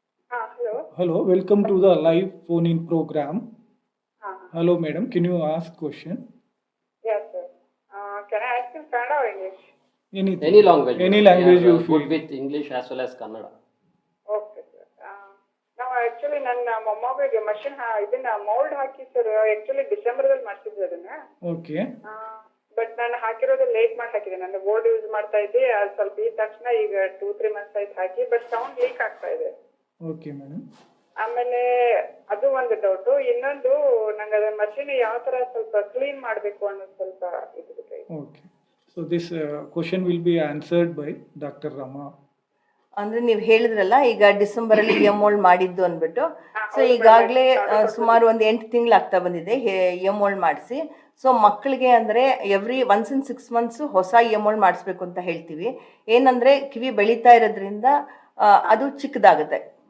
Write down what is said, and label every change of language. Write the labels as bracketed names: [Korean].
[English] Hello. Hello. Welcome to the live phone-in program. Hello, madam. Can you ask question? Yes, sir. Can I ask in Kannada or English? Anything. Any language. Any We language are, you good feel. with English as well as Kannada. Okay, sir. [Kannada] ನಾವು actually ನನ್ನ ಮೊಮ್ಮಗಳಿಗೆ machine ಇದನ್ನ mould ಹಾಕಿ sir actually ಡಿಸೆಂಬರ್ದಲ್ಲಿ ಮಾಡ್ತಿದ್ದೆ ಅದನ್ನ. Okay. But ನಾನು ಹಾಕಿರೋದು late ಮಾಡಿ ಹಾಕಿದೆ. ನಾನು ಬೋರ್ಡ್ ಯೂಸ್ ಮಾಡ್ತಾ ಇದ್ದೆ, ಅದು ಸ್ವಲ್ಪ ಈ ತಕ್ಷಣ ಈಗ 2-3 ಮಂತ್ಸ್ ಆಯ್ತು ಹಾಕಿ, ಬಟ್ ಸೌಂಡ್ ಲೀಕ್ ಆಗ್ತಾ ಇದೆ. Okay madam. ಆಮೇಲೆ ಅದು ಒಂದು ಡೌಟು. ಇನ್ನೊಂದು, ನಂಗೆ ಅದನ್ನ ಮಷಿನ್ ಯಾವ ಥರ ಸ್ವಲ್ಪ ಕ್ಲೀನ್ ಮಾಡಬೇಕು ಅನ್ನೋದು ಸ್ವಲ್ಪ ಇದು ಬೇಕಾಗಿತ್ತು. [English] Okay. So this question will be answered by Dr. Rama. [Kannada] ಅಂದ್ರೆ ನೀವು ಹೇಳಿದ್ರಲ್ಲ ಈಗ ಡಿಸೆಂಬರಲ್ಲಿ ಎಮ್ ಓಲ್ಡ್ ಮಾಡಿದ್ದು ಅಂದ್ಬಿಟ್ಟು, ಸೊ ಈಗಾಗಲೇ ಸುಮಾರು ಒಂದು 8 ತಿಂಗಳು ಆಗ್ತಾ ಬಂದಿದೆ ಎಮ್ ಓಲ್ಡ್ ಮಾಡಿಸಿ. ಸೊ ಮಕ್ಕಳಿಗೆ ಅಂದರೆ [English] once in 6 months [Kannada] ಹೊಸ ಎಮ್ ಓಲ್ಡ್ ಮಾಡಿಸ್ಬೇಕು ಅಂತ ಹೇಳ್ತೀವಿ. ಏನಂದರೆ ಕಿವಿ ಬೆಳೀತಾ ಇರೋದ್ರಿಂದ ಅದು ಚಿಕ್ಕದಾಗುತ್ತೆ.